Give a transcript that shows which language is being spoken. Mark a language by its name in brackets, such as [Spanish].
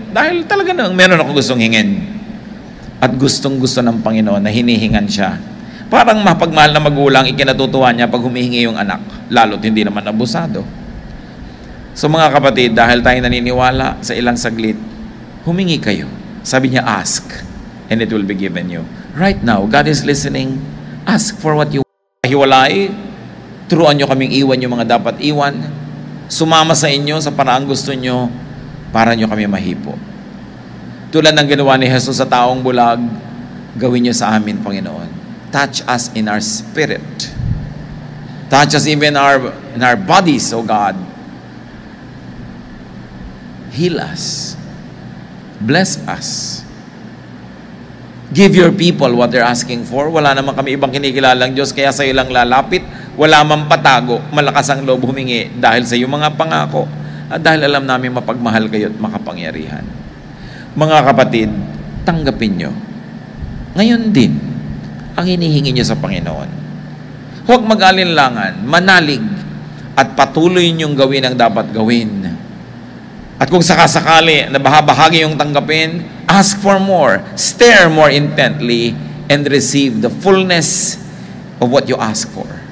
[Filipino] Dahil talaga nang meron ako gustong hingin. At gustong-gusto ng Panginoon na hinihingan siya. Parang mapagmahal na magulang, ikinatutuwa niya pag humihingi yung anak. Lalo't hindi naman abusado. So mga kapatid, dahil tayo naniniwala sa ilang saglit, humingi kayo. Sabi niya, [English] ask, and it will be given you. Right now, God is listening. Ask for what you want. [Filipino] Hiwalay, turuan nyo kaming iwan yung mga dapat iwan. Sumama sa inyo sa paraang gusto nyo para nyo kami mahipo. Tulad ng ginawa ni Jesus sa taong bulag, gawin nyo sa amin, Panginoon. [English] Touch us in our spirit. Touch us even in our bodies, O God. Heal us. Bless us. Give your people what they're asking for. [Filipino] Wala naman kami ibang kinikilalang Diyos, kaya sa iyo lang lalapit. Wala mang patago, malakas ang loob humingi dahil sa iyong mga pangako at dahil alam namin mapagmahal kayo at makapangyarihan. Mga kapatid, tanggapin nyo. Ngayon din, ang hinihingi nyo sa Panginoon. Huwag mag-alinlangan, manalig, at patuloy nyong gawin ang dapat gawin. At kung sakasakali na bahagi yung tanggapin, [English] ask for more, stare more intently, and receive the fullness of what you ask for.